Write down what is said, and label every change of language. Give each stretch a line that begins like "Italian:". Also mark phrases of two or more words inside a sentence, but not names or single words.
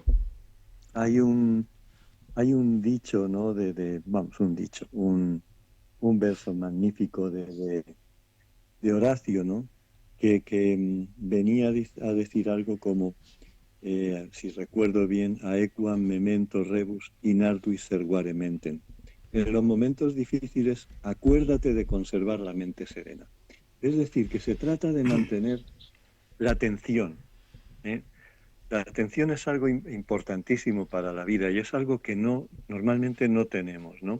Spanish: Hay un, hay un dicho, ¿no? Vamos, un dicho, un verso magnífico de Horacio, ¿no? Que venía a decir algo como si recuerdo bien,
Latin: aequam memento rebus in arduis servare mentem.
Spanish: En los momentos difíciles, acuérdate de conservar la mente serena. Es decir, que se trata de mantener la atención. La atención es algo importantísimo para la vida y es algo que normalmente no tenemos, ¿no?